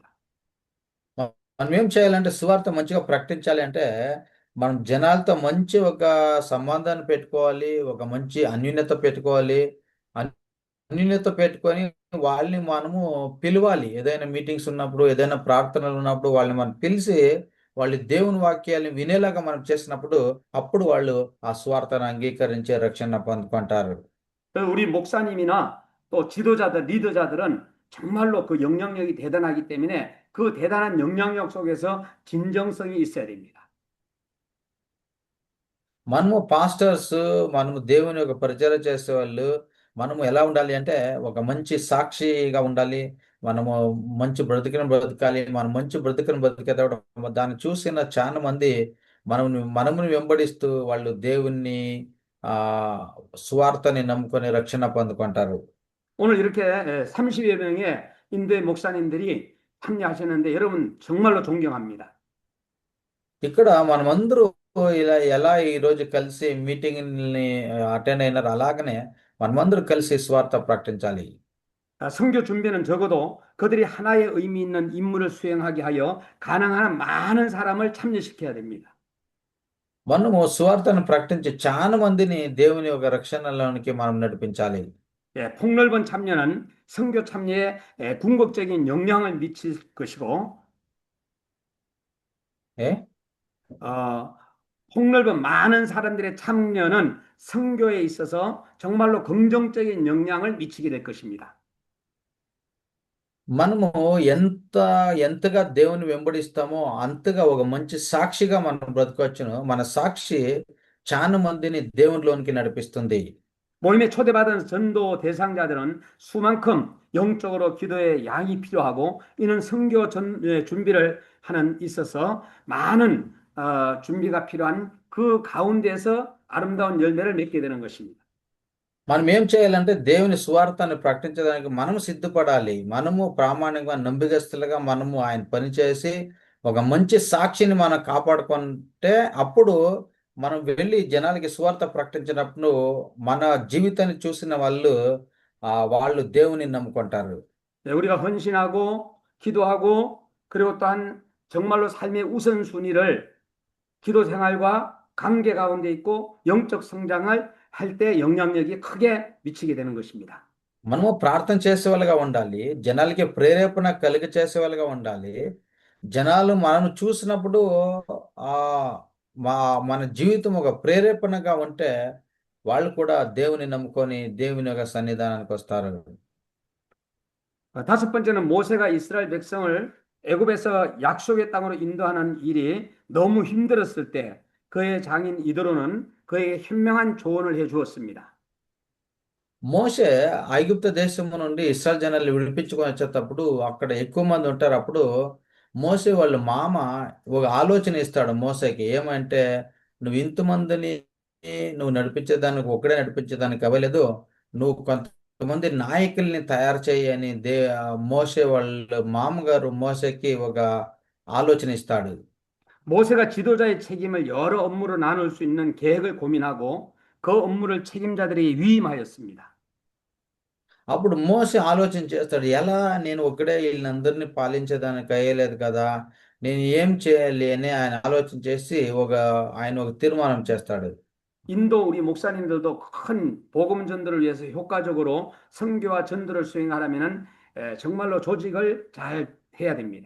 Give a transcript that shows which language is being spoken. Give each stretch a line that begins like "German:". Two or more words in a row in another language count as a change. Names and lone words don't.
Telugu: మనం ఏం చేయాలంటే సువార్త మంచిగా ప్రకటించాలి అంటే మనం జనాలతో మంచి ఒక సంబంధాన్ని పెట్టుకోవాలి, ఒక మంచి అన్యోన్యత పెట్టుకోవాలి. అన్యోన్యత పెట్టుకొని వాళ్ళని మనము పిలవాలి. ఏదైనా మీటింగ్స్ ఉన్నప్పుడు, ఏదైనా ప్రార్థనలు ఉన్నప్పుడు వాళ్ళని మనం పిలిచి వాళ్ళు దేవుని వాక్యాన్ని వినేలాగా మనం చేసినప్పుడు అప్పుడు వాళ్ళు ఆ సువార్తను అంగీకరించి రక్షణ పొందుకుంటారు.
Korean: 우리 목사님이나 또 지도자들, 리더자들은 정말로 그 영향력이 대단하기 때문에 그 대단한 영향력 속에서 진정성이 있어야 됩니다.
Telugu: మనము పాస్టర్స్, మనము దేవుని యొక్క పరిచర్య చేసే వాళ్ళు మనము ఎలా ఉండాలి అంటే ఒక మంచి సాక్షిగా ఉండాలి. మనము మంచి బ్రతకాలి. మనం మంచి బ్రతికేటప్పుడు దాన్ని చూసిన చాలా మంది మనముని వెంబడిస్తూ వాళ్ళు దేవుణ్ణి ఆ సువార్తని నమ్ముకొని రక్షణ పొందుకుంటారు.
Korean: 오늘 이렇게 30여 명의 인도의 목사님들이 참여하셨는데 여러분 정말로 존경합니다.
Telugu: ఇక్కడ మనమందరూ ఎలా ఈరోజు కలిసి మీటింగ్ని అటెండ్ అయినారు, అలాగనే మనమందరూ కలిసి సువార్త ప్రకటించాలి.
Korean: 선교 준비는 적어도 그들이 하나의 의미 있는 임무를 수행하게 하여 가능한 많은 사람을 참여시켜야 됩니다.
Telugu: మనము సువార్తను ప్రకటించి చాలా మందిని దేవుని యొక్క రక్షణలోనికి మనం నడిపించాలి.
Korean: 예, 폭넓은 참여는 선교 참여에 궁극적인 영향을 미칠 것이고 ఏ 어, 폭넓은 많은 사람들의 참여는 선교에 있어서 정말로 긍정적인 영향을 미치게 될 것입니다.
Telugu: మనము ఎంత ఎంతగా దేవుని వెంబడిస్తామో అంతగా ఒక మంచి సాక్షిగా మనం బ్రతకొచ్చును. మన సాక్షి చాలా మందిని దేవునిలోనికి నడిపిస్తుంది.
Korean: 모임에 초대받은 전도 대상자들은 수만큼 영적으로 기도의 양이 필요하고 이는 선교 준비를 하는 있어서 많은 준비가 필요한 그 가운데서 아름다운 열매를 맺게 되는 것입니다.
Telugu: మనం ఏం చేయాలంటే దేవుని సువార్తను ప్రకటించడానికి మనము సిద్ధపడాలి. మనము ప్రామాణికంగా నమ్మకస్తులుగా మనము ఆయన పని చేసి ఒక మంచి సాక్షిని మనం కాపాడుకుంటే అప్పుడు మనం వెళ్ళి జనాలకి సువార్త ప్రకటించినప్పుడు మన జీవితాన్ని చూసిన వాళ్ళు దేవుని నమ్ముకుంటారు.
Korean: 네, 우리가 헌신하고 기도하고 그리고 또한 정말로 삶의 우선순위를 기도 생활과 관계 가운데 있고 영적 성장을 할 때 영향력이 크게 미치게 되는 것입니다.
Telugu: మనము ప్రార్థన చేసేవాళ్ళుగా ఉండాలి. జనాలకి ప్రేరేపణ కలిగ చేసేవాళ్ళుగా ఉండాలి. జనాలు మనను చూసినప్పుడు ఆహ్, మా మన జీవితం ఒక ప్రేరేపణగా ఉంటే, వాళ్ళు కూడా దేవుని నమ్ముకొని దేవుని యొక్క సన్నిధానానికొస్తారు.
Korean: 다섯 번째는 모세가 이스라엘 백성을 애굽에서 약속의 땅으로 인도하는 일이 너무 힘들었을 때 그의 장인 이드로는 그에게 현명한 조언을 해 주었습니다.
Telugu: మోషే ఐగుప్తు దేశము నుండి ఇశ్రాయేలు జనాల్ని విడిపించుకొని వచ్చేటప్పుడు అక్కడ ఎక్కువ మంది ఉంటారు. అప్పుడు మోషే వాళ్ళ మామ ఒక ఆలోచన ఇస్తాడు మోషేకి. ఏమంటే, "నువ్వు ఇంతమందిని నువ్వు నడిపించేదానికి ఒక్కడే నడిపించేదానికి అవ్వలేదు. నువ్వు కొంతమంది నాయకుల్ని తయారు చెయ్యి" అని మోషే వాళ్ళ మామగారు మోషేకి ఒక ఆలోచన ఇస్తాడు.
Korean: 모세가 지도자의 책임을 여러 업무로 나눌 수 있는 계획을 고민하고 그 업무를 책임자들에게 위임하였습니다.
Telugu: అప్పుడు మోషే ఆలోచన చేస్తాడు. ఎలా నేను ఒక్కడే ఈళ్ళందరిని పాలించేదానికి అయ్యలేదు కదా! నేను ఏం చేయాలి అని ఆయన ఆలోచన చేసి ఆయన ఒక తీర్మానం చేస్తాడు.
Korean: 인도 우리 목사님들도 큰 복음 전도를 위해서 효과적으로 선교와 전도를 수행하려면은 정말로 조직을 잘 해야 됩니다.